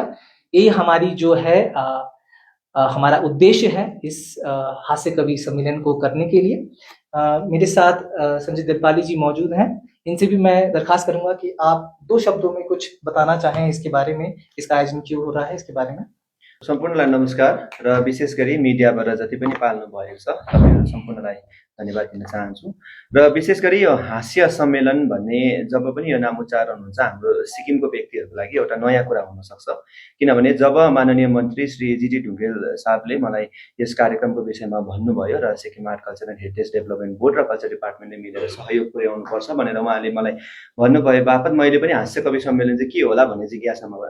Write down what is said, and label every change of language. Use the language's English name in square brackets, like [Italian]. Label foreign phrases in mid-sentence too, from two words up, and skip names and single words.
[Hindi] यही हमारी जो है हमारा उद्देश्य है इस हास्य कवि सम्मेलन को करने के लिए। मेरे साथ संजय दिलपाली जी मौजूद हैं, इनसे भी मैं दरखास्त करूंगा कि आप 2 शब्दों में कुछ बताना चाहें इसके बारे में, इसका आयोजन क्यों हो रहा है इसके बारे में। [Nepali] सम्पूर्णलाई नमस्कार र विशेष गरी मिडियाबाट जति पनि पाल्नु भएको छ तपाईहरु सम्पूर्णलाई धन्यवाद दिन चाहन्छु। र विशेष गरी यो हास्य सम्मेलन भन्ने जब पनि यो नाम उच्चारण हुन्छ हाम्रो सिक्किमको व्यक्तिहरुको लागि एउटा नयाँ कुरा हुन सक्छ, किनभने जब माननीय मन्त्री श्री जीटी ढुंगेल साहबले मलाई यस कार्यक्रमको विषयमा भन्नुभयो र सिक्किम आर्ट कल्चर एन्ड हेरिटेज डेभलपमेन्ट बोर्ड र कल्चर डिपार्टमेन्टले मिलेर सहयोग पुर्याउनु पर्छ भनेर उहाँले मलाई भन्नुभयो बापत मैले पनि हास्य कवि सम्मेलन चाहिँ के होला भन्ने जिज्ञासामा भयो।